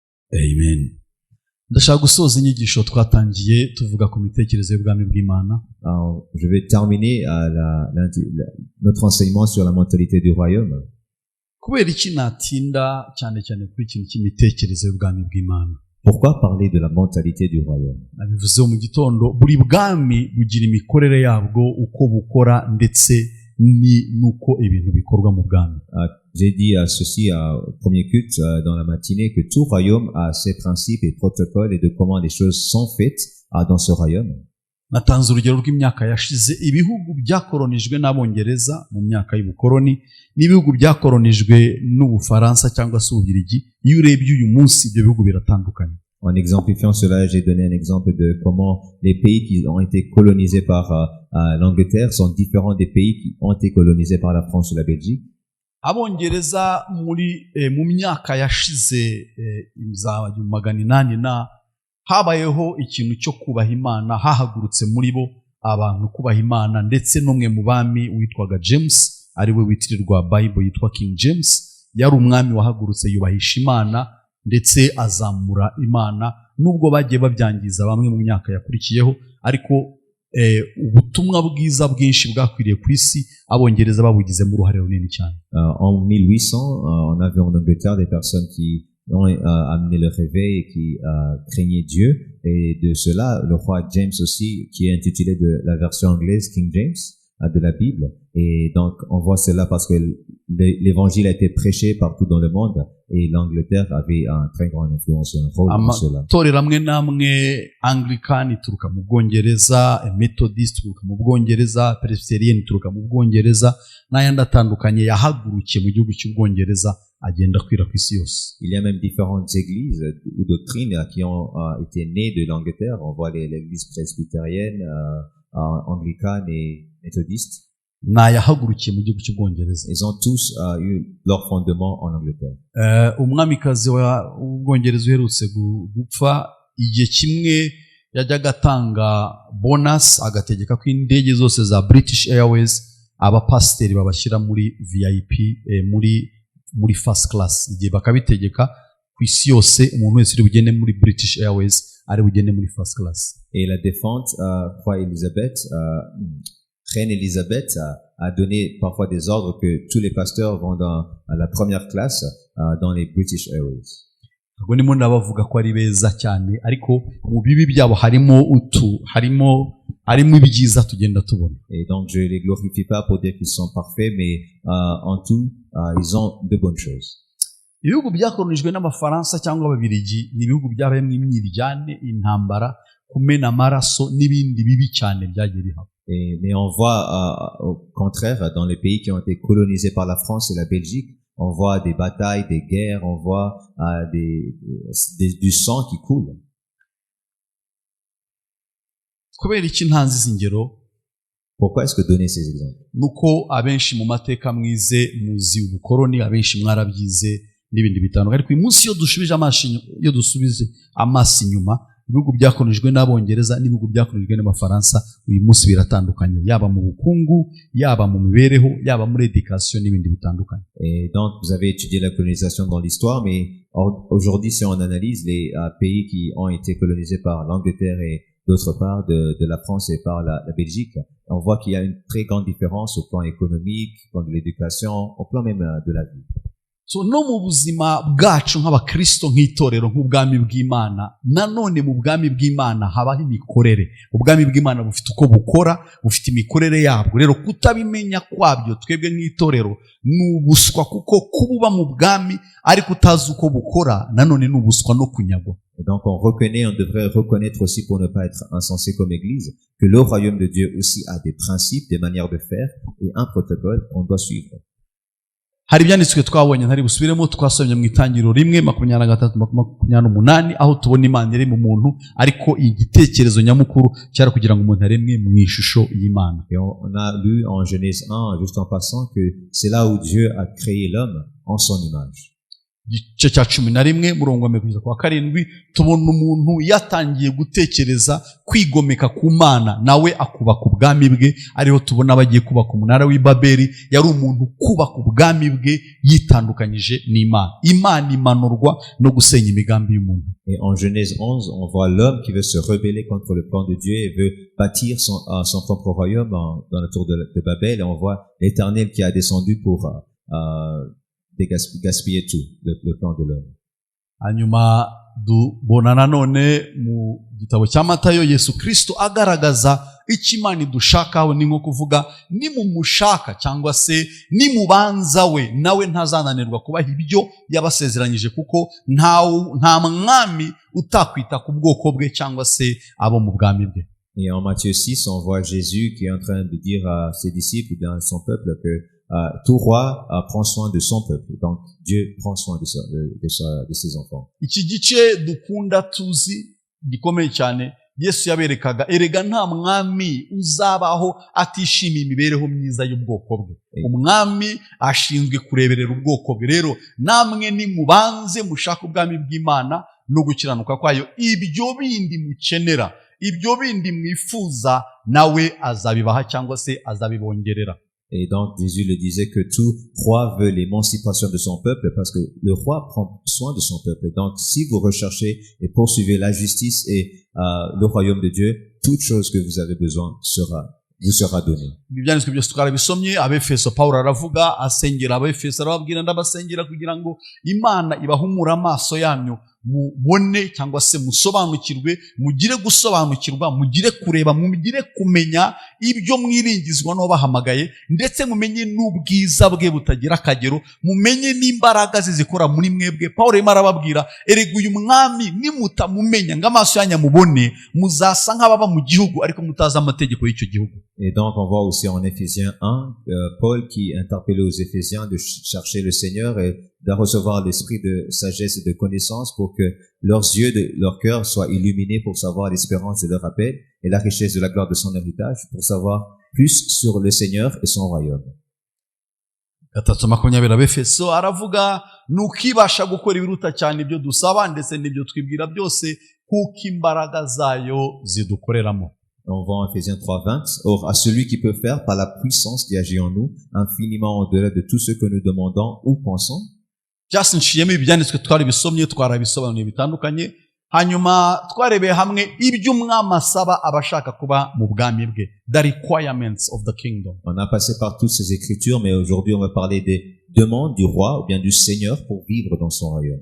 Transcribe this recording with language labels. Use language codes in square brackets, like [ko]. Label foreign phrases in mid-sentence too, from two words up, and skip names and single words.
[rw] Amen. Ndashaka gusoza inyigisho twatangiye tuvuga ku mitekerereze y'ubwami bw'Imana. [fr] Alors, je vais terminer notre enseignement sur la mentalité du royaume. [rw] Kubera iki natinda cyane cyane kuri ikintu cy'imitekerereze y'ubwami bw'Imana? [fr] Pourquoi parler de la mentalité du royaume? [rw] Nabivuze mu gitondo, buri bwami bugira imikorere yabwo uko bukora ndetse nuko ibintu bikorwa mu bwami. [fr] J'ai dit ceci au premier culte dans la matinée que tout royaume a ses principes et protocoles et de comment les choses sont faites dans ce royaume. [rw] Natanze urugero rw'imyaka yashize, ibihugu byakoronijwe n'Abongereza mu myaka y'ubukoroni n'ibihugu byakoronijwe n'Ubufaransa cyangwa se Ububirigi, iyo urebye uyu munsi ibyo bihugu biratandukanye. [fr] En exemplifiant cela, j'ai donné un exemple de comment les pays qui ont été colonisés par l'Angleterre sont différents des pays qui ont été colonisés par la France ou la Belgique. [rw] Abongereza mu myaka yashize za 1800 habayeho ikintu cyo kubaha Imana, hahagurutse muri bo abantu kubaha Imana, ndetse n'umwe mu bami witwaga James, ari we witirirwa Bible yitwa King James, yari umwami wahagurutse yubahisha Imana ndetse azamura Imana, nubwo bagiye babyangiza bamwe mu myaka yakurikiyeho, ariko ubutumwa bwiza bwinshi bwakwiriye ku isi Abongereza babugizemo uruhare runini cyane. [fr] En 1800, on avait en Angleterre des personnes qui ont amené le réveil et qui craignaient Dieu, et de cela le roi James aussi, qui est intitulé de la version anglaise King James de la Bible, et donc on voit cela parce que l'évangile a été prêché partout dans le monde et l'Angleterre avait un très grand influence, un rôle dans cela. [rw] Amatorero amwe namwe Anglican ituruka mu Bwongereza, Methodist ituruka mu Bwongereza, Presbyterian ituruka mu Bwongereza, n'ayandi atandukanye yahagurukiye mu gihugu cy'Ubwongereza agenda kwira ku isi yose. [fr] Il y a même différentes églises ou doctrines qui ont été nées de l'Angleterre. On voit l'église presbytérienne, anglicane et méthodiste. [rw] Nayahagurukiye mu gihugu cy'Ubwongereza. [fr] Ils ont tous eu leur fondement en Angleterre. [rw] Umwamikazi w'Ubwongereza uherutse gupfa, igihe kimwe yajyaga atanga bonus agategeka ko indege zose za British Airways abapasiteri babashyira muri VIP, muri [en] first class, [rw] igihe bakabitegeka ku isi yose umuntu wese uri bugende muri British Airways ari bugende muri [en] first class. [fr] Et la défunte Reine Elisabeth a donné parfois des ordres que tous les pasteurs vont dans la première classe dans les British Airways. [rw] Ubwo ndimo ndabavuga ko ari beza cyane, ariko mu bibi byabo harimo ibyiza tugenda tubona. [fr] Et donc je les glorifie pas pour dire qu'ils sont parfaits, mais en tout ils ont de bonnes choses. [rw] Ibihugu byakoronijwe n'Abafaransa cyangwa Ababiligi ni ibihugu byabayemo imyiryane, intambara, kumena amaraso n'ibindi bibi cyane byagiye bihaba. [fr] Mais on voit au contraire dans les pays qui ont été colonisés par la France et la Belgique, on voit des batailles, des guerres, on voit du sang qui coule. [rw] Kubera iki ntanze izi ngero? [fr] Pourquoi est-ce que donner ces exemples? [rw] Nuko abenshi mu mateka mwize muzi ubukoroni, abenshi mwarabyize n'ibindi bitandukanye, ariko uyu munsi iyo dusubije amaso inyuma, ibihugu byakoronijwe n'Abongereza n'ibihugu byakoronijwe n'Abafaransa uyu munsi biratandukanye, yaba mu bukungu, yaba mu mibereho, yaba muri éducation n'ibindi bitandukanye. [fr] Et donc vous avez étudié la colonisation dans l'histoire, mais aujourd'hui si on analyse les pays qui ont été colonisés par l'Angleterre et d'autre part de la France et par la Belgique, on voit qu'il y a une très grande différence au plan économique, au plan de l'éducation, au plan même de la vie. [rw] So no mu buzima bwacu nk'Abakristo nk'itorero nk'ubwami bw'Imana, nanone mu bwami bw'Imana habaho imikorere. Ubwami bw'Imana bufite uko bukora, bufite imikorere yabwo. Rero kutabimenya kwabyo twebwe nk'itorero n'ubuswa, kuko kububa mu bwami ariko utazi uko bukora nanone n'ubuswa no kunyagwa. [fr] Et donc on devrait reconnaître aussi, pour ne pas être insensé comme église, que le royaume de Dieu aussi a des principes, des manières de faire et un protocole qu'on doit suivre. [rw] Hari ibyanditswe twabonye ntari busubiremo, twasomye mu Itangiriro 1:23-28 aho tubona Imana iri mu muntu, ariko igitekerezo nyamukuru cyari kugira ngo umuntu aremwe mu ishusho y'Imana. [fr] Et on a lu en Genèse 1, juste en passant, que c'est là où Dieu a créé l'homme en son image. [rw] igice cya 11 murongo wa 27 tubona umuntu yatangiye gutekereza kwigomeka ku Mana nawe akubaka ubwami bwe, ariho tubona bagiye kubaka umunara w'i Babeli. Yari umuntu kubaka ubwami bwe yitandukanyije n'Imana. Imana imanurwa no gusenya imigambi y'umuntu. [fr] Et en Genèse 11, on voit l'homme qui veut se rebeller contre le plan de Dieu et veut bâtir son propre royaume dans la tour de Babel. Et on voit l'Éternel qui a descendu pour gaspiller tout, le plan de l'homme. [rw] Hanyuma dubona nanone mu gitabo cya Matayo Yesu Kristo agaragaza icyo Imana idushakaho, ni nko kuvuga nimumushaka cyangwa se nimubanza we, nawe ntazananirwa kubaha ibyo yabasezeranyije, kuko nta mwami utakwita ku bwoko bwe cyangwa se abo mu bwami bwe. [fr] Et en Matthieu 6, on voit Jésus qui est en train de dire à ses disciples dans son peuple que tout roi prend soin de son peuple. Donc Dieu prend soin de ses enfants. [rw] Iki gice dukunda tuzi gikomeye cyane, Yesu yaberekaga erega nta mwami uzabaho atishimiye imibereho myiza y'ubwoko bwe. Umwami ashinzwe kureberera ubwoko bwe. Rero namwe nimubanze mushaka ubwami bw'Imana no gukiranuka kwayo, ibyo bindi mukenera, ibyo bindi mwifuza, nawe azabibaha cyangwa se azabibongerera. [fr] Et donc Jésus le disait que tout roi veut l'émancipation de son peuple parce que le roi prend soin de son peuple. Donc si vous recherchez et poursuivez la justice et le royaume de Dieu, toute chose que vous avez besoin vous sera donnée. [rw] Ibyanditswe byose twarabisomye. Abefeso Pawulo aravuga asengera Abefeso, arababwira ndabasengera kugira ngo Imana ibahumura amaso yanyu, mubone cyangwa se musobanukirwe, mugire gusobanukirwa, mugire kureba, mugire kumenya ibyo mwiringizwa no bahamagaye, ndetse mumenye n'ubwiza bwe butagira akagero, mumenye n'imbaraga zikora muri mwebwe. Pawulo arimo arababwira erega uyu mwami nimutamumenya ngo amaso yanyu mubone, muzasa nk'ababa mu gihugu ariko mutazi amategeko y'icyo gihugu. [fr] Et donc on voit aussi en Éphésiens 1 Paul qui interpellait aux Éphésiens de chercher le Seigneur et de recevoir l'esprit de sagesse et de connaissance pour que leurs yeux de leur cœur soient illuminés pour savoir l'espérance de leur appel et la richesse de la gloire de son héritage, pour savoir plus sur le Seigneur et son royaume. [rw] 3:20 Abefeso aravuga nukibasha gukora ibiruta cyane ibyo dusaba ndetse n'ibyo twibwira byose, kuko imbaraga zayo zidukoreramo. [fr] On voit en Éphésiens 3:20, or à celui qui peut faire par la puissance qui agit en nous infiniment au-delà de tout ce que nous demandons ou pensons. [rw] Just nshiyemo ibyanditswe twarabisomye, twarabisobanuye bitandukanye, hanyuma twarebeye hamwe ibyo umwami asaba abashaka kuba mu bwami bwe, [en] the requirements of the kingdom. [fr] On a passé par toutes ces écritures, mais aujourd'hui on va parler des demandes du roi ou bien du Seigneur pour vivre dans son royaume.